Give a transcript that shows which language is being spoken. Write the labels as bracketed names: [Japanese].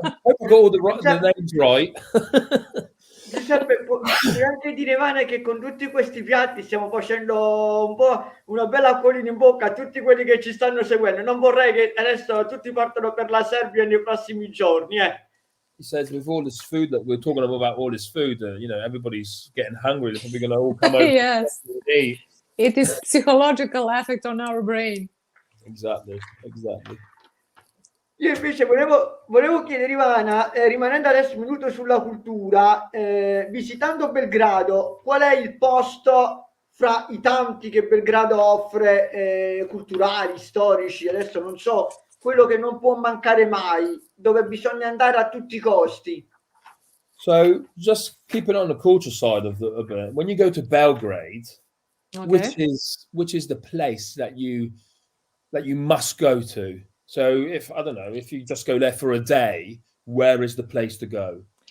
[English] I hope I got all the names right. [Italian] Giuseppe, puoi anche dire, Vane, che con tutti questi piatti stiamo facendo un po' una bella acquolina in bocca a tutti quelli che ci stanno seguendo. Non vorrei che adesso tutti partano per la Serbia nei prossimi giorni, eh. [English] He says, with all this food that we're talking about, all this food, everybody's getting hungry. They're probably going to all come over Yes. and eat. It is psychological effect on our brain. Exactly. [Italian] Io invece volevo chiedere, Ivana, rimanendo adesso un minuto sulla cultura, visitando Belgrado, qual è il posto fra i tanti che Belgrado offre, culturali, storici, adesso non so, quello che non può mancare mai, dove bisogna andare a tutti i costi? [English] So just keeping on the culture side of it, when you go to Belgrade, Okay. which is the place that you must go to? So if you just go there for a day, where is the place to go?